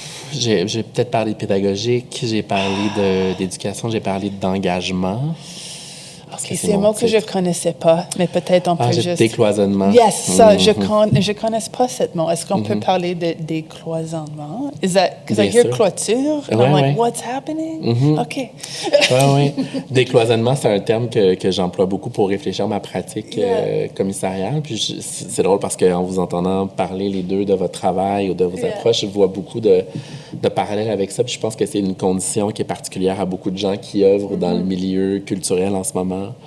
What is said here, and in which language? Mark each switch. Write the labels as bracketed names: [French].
[French] J'ai peut-être parlé de pédagogique, j'ai parlé d'éducation, j'ai parlé d'engagement. Okay, c'est un mot que je ne connaissais pas, mais peut-être on peut juste... Décloisonnement. [English] Yes, [French] ça, je ne connais pas ce mot. Est-ce qu'on peut parler de décloisonnement? [English] Because I hear clôture, and I'm like, what's happening? [French] OK. Oui. Décloisonnement, c'est un terme que j'emploie beaucoup pour réfléchir à ma pratique commissariale. Puis c'est drôle parce qu'en vous entendant parler les deux de votre travail ou de vos approches, je vois beaucoup de parallèles avec ça. Puis je pense que c'est une condition qui est particulière à beaucoup de gens qui œuvrent dans le milieu culturel en ce moment.